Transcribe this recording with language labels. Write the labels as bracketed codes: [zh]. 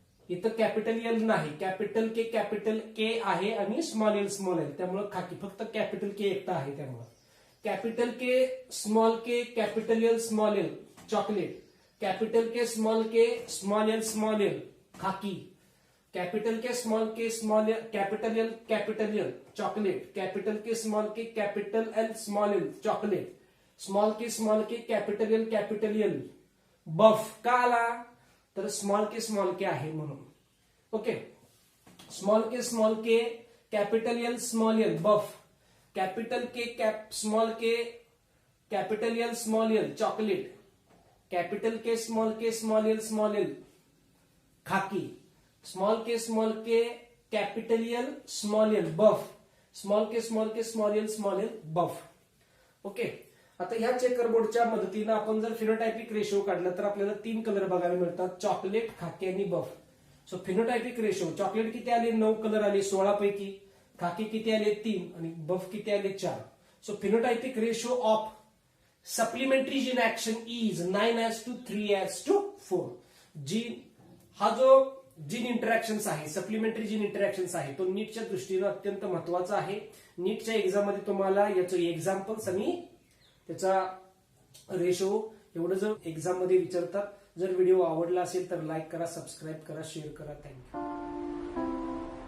[mr] इथं capital L नाही, capital के आहे आणि स्मॉल एल त्यामुळे खाकी. फक्त कॅपिटल के एकटा आहे त्यामुळे [en] Capital K capital L small L chocolate. Capital K small L khaki. Capital K capital L chocolate. Capital K capital L small L chocolate. Small K capital L buff. [mr] का आला? [en] तर small K आहे म्हणून. Okay, small K capital L small L buff. Capital K small L small L chocolate. Capital K small L khaki. Small K capital L small L buff. Small K small L buff. [mr] Okay, आता ह्या checker बोर्डच्या मदतीने आपण जर फिनोटायपिक रेशो काढला तर आपल्याला 3 कलर बघायला मिळतात, चॉकलेट, खाकी आणि बफ. सो फिनोटायपिक रेशो चॉकलेट किती आले? 9 कलर आले 16 पैकी. खाकी किती आले? 3 आणि बफ किती आले? 4. [en] So phenotypic ratio of supplementary gene action is 9:3:4. [mr] Gene हा जो जीन इंटरॅक्शन्स आहे, सप्लिमेंटरी जीन इंटरॅक्शन्स आहे, तो नीटच्या दृष्टीने अत्यंत महत्वाचा आहे. नीटच्या एक्झाम मध्ये तुम्हाला याचं एक्झाम्पल्स आणि त्याचा रेशो एवढं जर एक्झाम मध्ये विचारतात. जर व्हिडिओ आवडला असेल तर लाईक करा, सबस्क्राईब करा, शेअर करा. थँक्यू.